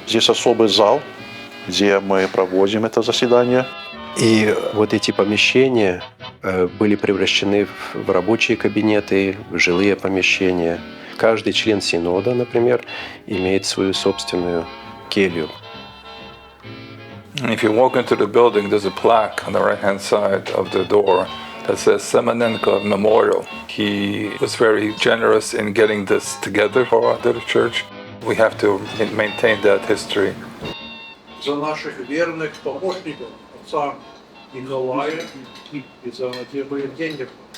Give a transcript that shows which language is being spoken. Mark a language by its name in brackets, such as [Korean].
[Russian] Здесь особый зал, где мы проводим это заседание. И вот эти помещения были превращены в рабочие кабинеты, в жилые помещения. Каждый член синода, например, имеет свою собственную келью. [English] If you walk into the building, there's a plaque on the right-hand side of the door that says Semenenko Memorial. He was very generous in getting this together for the church. We have to maintain that history. [Russian] За наших верных помощников, отца Николая и за Надежду Евгеньевну.